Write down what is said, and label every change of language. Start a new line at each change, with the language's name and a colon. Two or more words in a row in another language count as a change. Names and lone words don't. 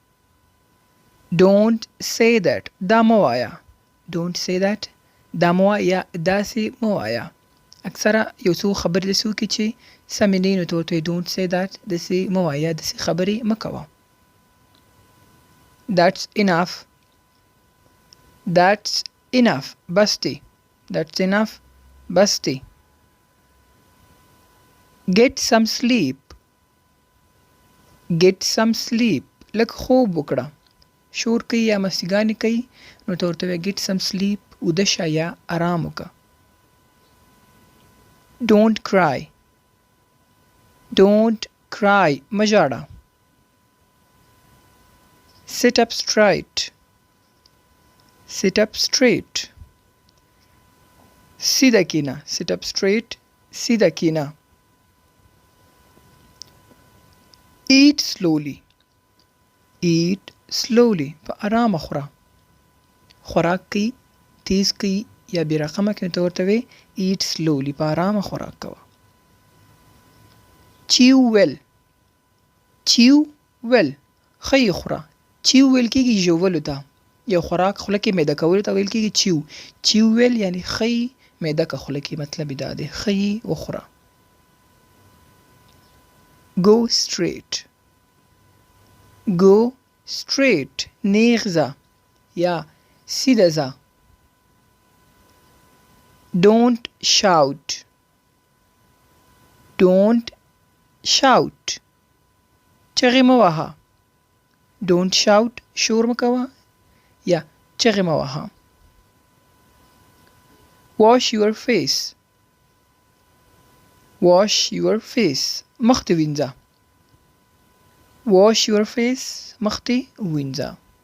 English: Don't say that.
Pashto: دا مه وایه.
English: Don't say that.
Pashto: دا مه وایه یا داسې مه وایه. اکثره یو څو خبرې داسې وکړي چې سمې نه وي نو ته ورته وایې
English: don't say that.
Pashto: داسې مه وایه یا داسې خبرې مه کوه.
English: That's enough. That's enough.
Pashto: بس دی.
English: That's enough.
Pashto: بس دی.
English: Get some sleep. Get some sleep.
Pashto: لږ خوب وکړه. شور کوي یا مستیګانې کوي نو ته ورته وایې
English: get some sleep.
Pashto: ویده شه یا ارام وکړه.
English: Don't cry. Don't cry.
Pashto: مه ژاړه.
English: Sit up straight. Sit up straight.
Pashto: سیده کینه.
English: Sit up straight.
Pashto: سیده کینه.
English: Eat slowly. Eat slowly.
Pashto: په ارامه خوره. خوراک کوي تیز کوي یا بې رقمه کوي نو ته ورته وایې
English: eat slowly.
Pashto: په ارامه خوراک کوه.
English: chew well. chew well.
Pashto: ښه یې خوره. chew ویل کېږي ژولو ته. یو خوراک خوله کې معده کولو ته ویل کېږي chew.
English: chew well
Pashto: یعنې ښه یې معده که خوله کې، مطلب یې دا دی ښه یې وخوره.
English: go straight. go straight.
Pashto: نیغ ځه یا سیده ځه.
English: Don't shout. Don't shout.
Pashto: چغې مه وهه.
English: Don't shout.
Pashto: شور مه کوه یا چغې مه وهه.
English: Wash your face. Wash your face.
Pashto: مخ دې وینځه.
English: Wash your face.
Pashto: مخ دې وینځه.